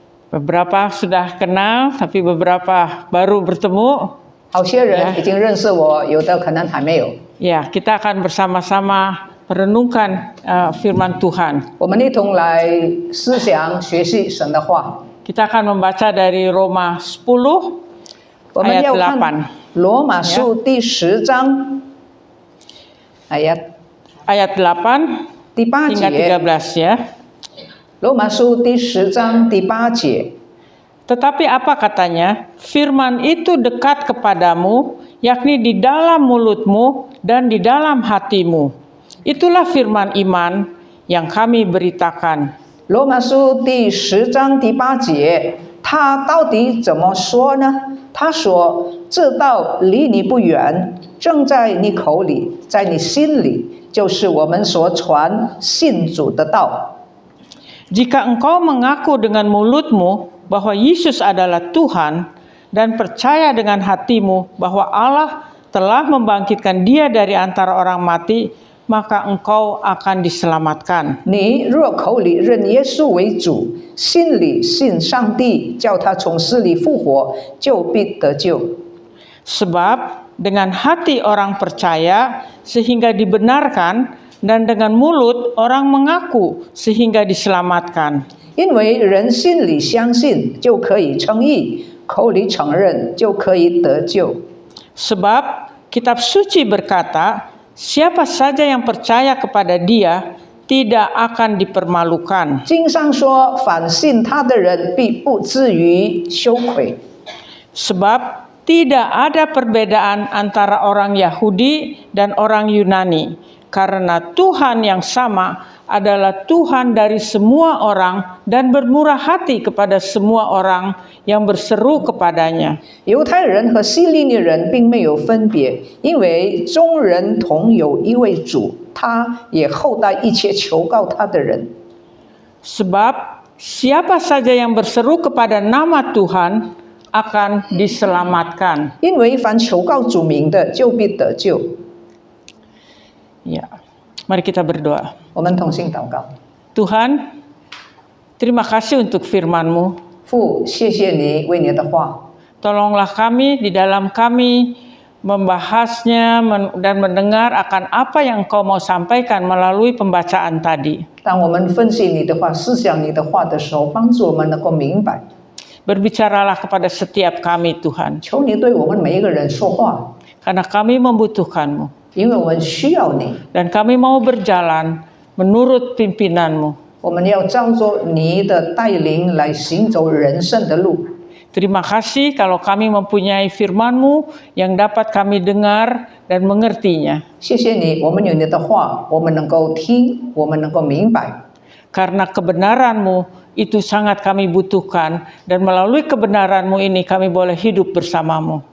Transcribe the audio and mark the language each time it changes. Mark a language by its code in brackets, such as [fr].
[id] Beberapa sudah kenal, tapi beberapa baru bertemu. [zh] 好些人已经认识我，有的可能还没有。 [id] Ya, kita akan bersama-sama merenungkan firman Tuhan. [zh] 我们一同来思想学习神的话。 [id] Kita akan membaca dari Roma 10 [zh] 我们 [id] ayat [zh] 要看 [id] 8. [zh] 罗马书第10章 [id] ayat 8 [zh] 第8 [id] hingga [zh] 节。 [id] 13 ya. [zh] 罗马书第10章第8节。 [id] Tetapi apa katanya? Firman itu dekat kepadamu, yakni di dalam mulutmu dan di dalam hatimu. Itulah firman iman yang kami beritakan. [zh] 罗马书第10章第8节，他到底怎么说呢？他说：“这道离你不远，正在你口里，在你心里，就是我们所传信主的道。” [id] Jika engkau mengaku dengan mulutmu bahwa Yesus adalah Tuhan dan percaya dengan hatimu bahwa Allah telah membangkitkan Dia dari antara orang mati, maka engkau akan diselamatkan. [zh] 你若口里认耶稣为主，心里信上帝叫他从死里复活，就必得救。 [id] Sebab dengan hati orang percaya sehingga dibenarkan, dan dengan mulut orang mengaku sehingga diselamatkan. [zh] 因为人心里相信就可以称义，口里承认就可以得救。 [id] Sebab kitab suci berkata, siapa saja yang percaya kepada Dia tidak akan dipermalukan. [zh] 经上说，凡信他的人必不至于羞愧。 [id] Sebab tidak ada perbedaan antara orang Yahudi dan orang Yunani, karena Tuhan yang sama adalah Tuhan dari semua orang dan bermurah hati kepada semua orang yang berseru kepadanya. [zh] 犹太人和希利尼人并没有分别，因为众人同有一位主，他也厚待一切求告他的人。 [id] Sebab siapa saja yang berseru kepada nama Tuhan akan diselamatkan. [zh] 因为凡求告主名的，就必得救。 [id] Ya, mari kita berdoa. [zh] 我们同心祷告。 [id] Tuhan, terima kasih untuk firman-Mu. [zh] 父，谢谢你为你的话， [id] Tolonglah kami di dalam kami membahasnya dan mendengar akan apa yang Engkau mau sampaikan melalui pembacaan tadi. [zh] 当我们分析你的话、思想你的话的时候，帮助我们能够明白。 [id] Berbicaralah kepada setiap kami Tuhan, [zh] 求你对我们每一个人说话， [id] karena kami membutuhkan-Mu [zh] 因为我们需要你， [id] dan kami mau berjalan menurut pimpinan-Mu. [zh] 我们要照着你的带领来行走人生的路。 [id] Terima kasih kalau kami mempunyai firman-Mu yang dapat kami dengar dan mengertinya. [zh] 谢谢你，我们有你的话，我们能够听，我们能够明白。 [id] Karena kebenaran-Mu itu sangat kami butuhkan, dan melalui kebenaran-Mu ini kami boleh hidup bersama-Mu.